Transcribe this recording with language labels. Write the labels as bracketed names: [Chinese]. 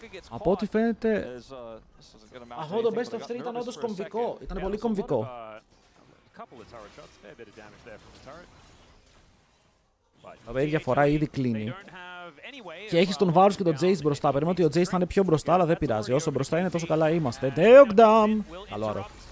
[Greek] Από ό,τι φαίνεται... Αυτό το best of 3 ήταν όντως κομβικό. Ήταν πολύ κομβικό. [English] Couple of turret shots, fair bit of damage there from the turret. [Greek] η διαφορά ήδη κλείνει. Και έχεις τον Varus και τον Jace μπροστά. Περιμένω ότι ο Jace θα είναι πιο μπροστά, αλλά δεν πειράζει. Όσο μπροστά είναι, τόσο καλά είμαστε. Deogdam! Καλό αρώ.